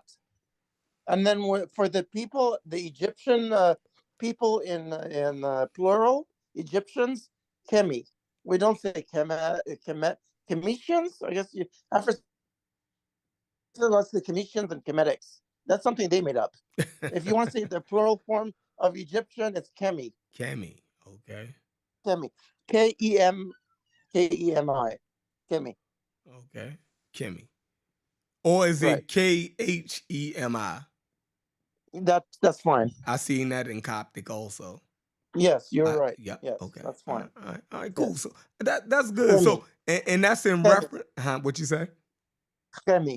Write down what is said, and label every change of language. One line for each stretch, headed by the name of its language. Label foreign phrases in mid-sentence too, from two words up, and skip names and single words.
English: And then for the people, the Egyptian people in plural, Egyptians, Kemi. We don't say Kemetians. I guess after the Kemetians and Kemetics. That's something they made up. If you want to say the plural form of Egyptian, it's Kemi. Kemi. Okay. Kemi. Kemi. Kemi. Okay. Kemi. Or is it Khemi? That's fine. I seen that in Coptic also. Yes, you're right. Yeah. Yes, okay. That's fine. All right. Cool. Yes. So that's good. Kemi. So and that's in reference. What you say? Kemi.